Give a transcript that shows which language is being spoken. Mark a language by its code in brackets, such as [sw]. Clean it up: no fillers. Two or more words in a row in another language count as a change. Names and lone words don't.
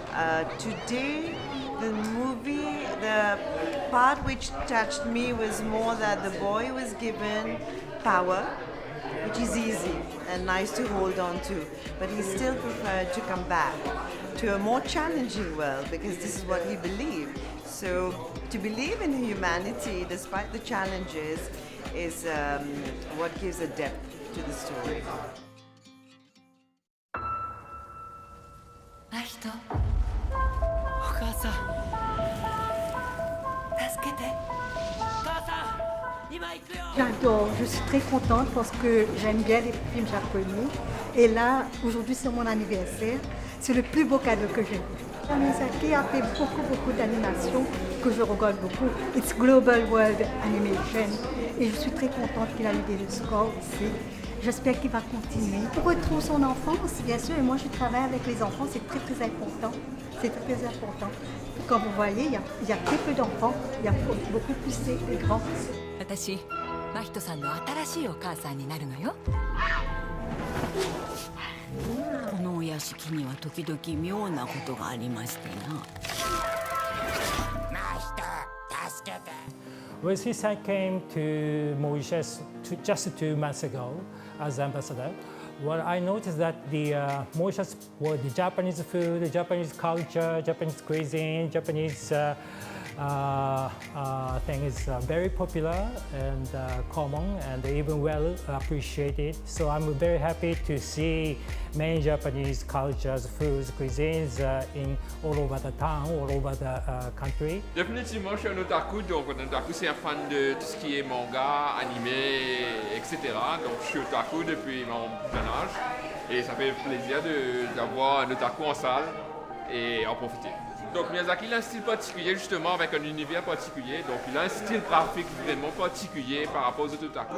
[en] Today, the movie, the part which touched me was more that the boy was given power, which is easy and nice to hold on to, but he still preferred to come back to a more challenging world because this is what he believed. So to believe in humanity despite the challenges is what gives a depth to the story. [ja] 真人、お母さん、助けて。母さん、今行くよ。 [fr] J'adore, je suis très contente parce que j'aime bien les films japonais. Et là, aujourd'hui, c'est mon anniversaire. C'est le plus beau cadeau que j'ai. Miyazaki a fait beaucoup d'animations que je regarde beaucoup. [en] It's Global World Animation. [fr] Et je suis très contente qu'il a eu des scores aussi. J'espère qu'il va continuer. On retrouve son enfance, bien sûr. Et moi, je travaille avec les enfants. C'est très important. C'est très important. Comme vous voyez, il y a très peu d'enfants. Il y a beaucoup plus de grands. [ja] 私、真人さんの新しいお母さんになるのよ。このお屋敷には時々妙なことがありましてな。 [en] Well, since I came to Mauritius just 2 months ago as ambassador, well, I noticed that the Mauritius, well, the Japanese food, the Japanese culture, Japanese cuisine, Japanese thing is very popular and common and even well appreciated. So I'm very happy to see many Japanese cultures, foods, cuisines in all over the town, all over the country. [fr] Définitivement, je suis un otaku, donc un otaku c'est un fan de tout ce qui est manga, animé, etc. Donc je suis otaku depuis mon jeune âge et ça fait plaisir d'avoir un otaku en salle et en profiter. Donc Miyazaki il a un style particulier justement avec un univers particulier, donc il a un style graphique vraiment particulier par rapport aux autres otaku.